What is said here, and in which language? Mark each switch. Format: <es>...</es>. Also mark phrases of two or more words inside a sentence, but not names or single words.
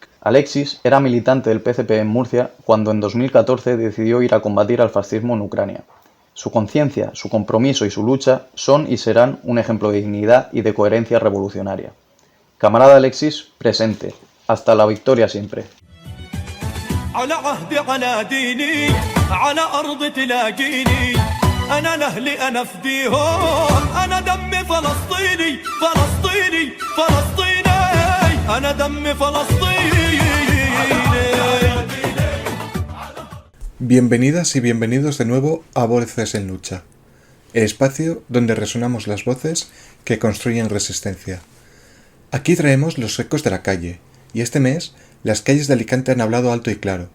<es>Alexis era militante del PCP en Murcia cuando en 2014 decidió ir a combatir al fascismo en Ucrania. Su conciencia, su compromiso y su lucha son y serán un ejemplo de dignidad y de coherencia revolucionaria. Camarada Alexis, presente. Hasta la victoria siempre.</es> <ar>على عهدي على ديني على أرض تلاقيني أنا لأهلي أنا فديهم أنا دمي فلسطيني فلسطيني فلسطيني أنا دمي فلسطيني.</ar> <es>Bienvenidas y bienvenidos de nuevo a Voces en Lucha, el espacio donde resonamos las voces que construyen resistencia. Aquí traemos los ecos de la calle, y este mes las calles de Alicante han hablado alto y claro.</es>